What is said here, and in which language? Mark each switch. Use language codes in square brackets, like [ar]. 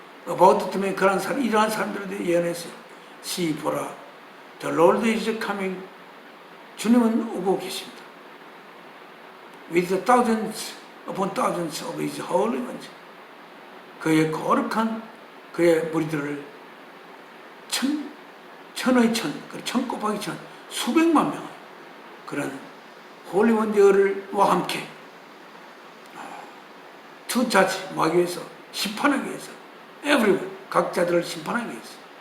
[en] about to make [ko] 그런 사람, 이러한 사람들한테 예언했어요. [en] See, [ko] 보라, [en] the Lord is coming. [ko] 주님은 오고 계십니다. [en] With the thousands upon thousands of his holy ones. [ko] 그의 거룩한 그의 무리들을 천의 천 곱하기 천, 수백만 명의 그런 홀리원들과 함께 [en] to judge, [ko] 하기 위해서, 심판하기 위해서, [en] everyone, [ko] 각자들을 심판하기 위해서.